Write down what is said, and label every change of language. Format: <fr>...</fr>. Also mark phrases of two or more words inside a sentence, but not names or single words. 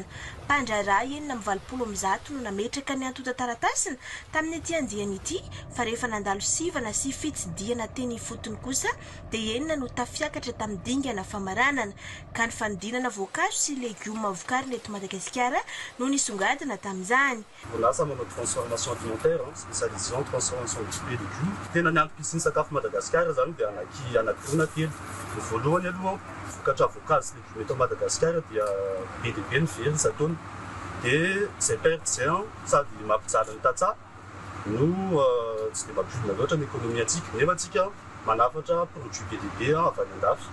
<mg>Mpandrara 720 no nametraka ny antota taratasina tamin'ny tiandiany ity fa rehefa nandalo sivana sy fitsidiana teny fotony kosa dia enina no tafiakatra tamin'ny dingana famara fianarana ka ny fanodinana voankazo sy légumes vokariny eto Madagasikara no nisongadina tamin'izany.</mg> <fr>Orinasa manao transformation alimentaire, spécialisée en transformation de fruits et légumes.</fr> <mg>Tena ny antom-pisiany sakafo Madagasikara zany dia anankirona telo. Ny voalohany aloha vokatra voankazo sy légumes eto Madagasikara dia be dia be ny very isan-taona. Dia izay perte izay sady mampijaly ny tantsaha no tsy dia mampidina loatra ny économie antsika nefa antsika manafatra produit be dia be avy any andafy.</mg>